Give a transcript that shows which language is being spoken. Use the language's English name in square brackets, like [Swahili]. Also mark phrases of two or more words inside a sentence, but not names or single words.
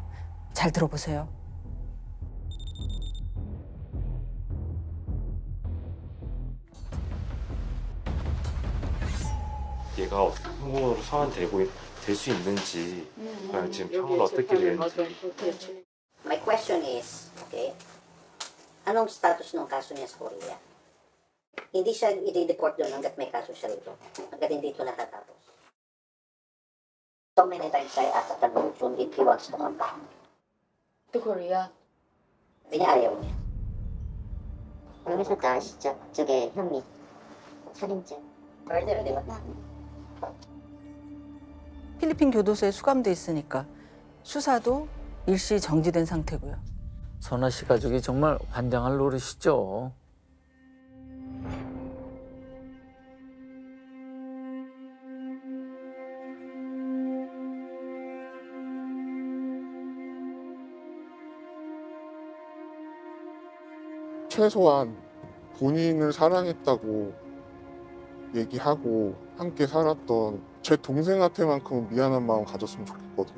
[Korean] 잘 들어보세요. 얘가 어떻게 한국으로 소환되고 될 수 있는지 지금 평은 어떻게 되는지. [English] My question is, [Filipino] okay, anong status ng kaso niya sa Korea? Hindi siya i-deport doon hanggat may kaso siya rito. Hanggat hindi ito natatapos. [English] So many times I asked the Lord if he wants to come back. To Korea. [Filipino] Hindi niya ayaw niya. [Korean] 여기서 다 아시죠? 저게 혐의. 살인죄. [Filipino] Murder, di ba? [Korean] 필리핀 교도소에 수감돼 있으니까 수사도 일시 정지된 상태고요. 선아 씨 가족이 정말 환장할 노릇이죠. 최소한 본인을 사랑했다고 얘기하고 함께 살았던 제 동생한테만큼은 미안한 마음 가졌으면 좋겠거든요.